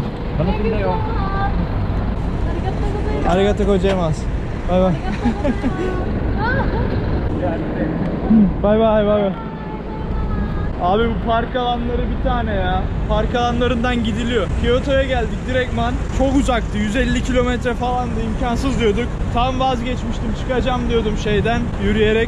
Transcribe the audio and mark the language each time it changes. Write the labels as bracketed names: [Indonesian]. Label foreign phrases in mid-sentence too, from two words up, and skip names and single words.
[Japanese] 楽しみだよ。ありがとうございます。バイバイ。Bay bay bay bay. [Turkish] Abi bu park alanları bir tane ya. Park alanlarından gidiliyor. Kyoto'ya geldik direktman. Çok uzaktı. 150 kilometre falandı. İmkansız diyorduk. Tam vazgeçmiştim. Çıkacağım diyordum şeyden yürüyerek.